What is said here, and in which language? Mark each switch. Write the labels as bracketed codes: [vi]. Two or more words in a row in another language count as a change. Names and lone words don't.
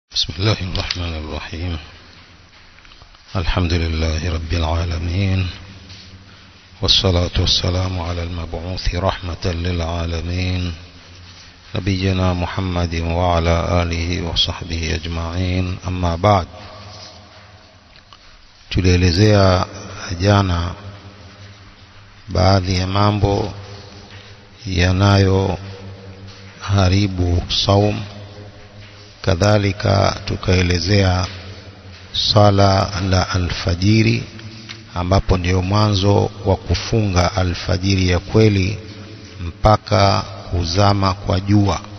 [ar] بسم الله الرحمن الرحيم. الحمد لله رب العالمين، والصلاة والسلام على المبعوث رحمة للعالمين نبينا محمد وعلى آله وصحبه أجمعين. أما بعد، [sw] tulielezea jana baadhi ya mambo yanayoharibu saum. Kadhalika tukaelezea sala la alfajiri, ambapo ndio mwanzo wa kufunga alfajiri ya kweli mpaka kuzama kwa jua.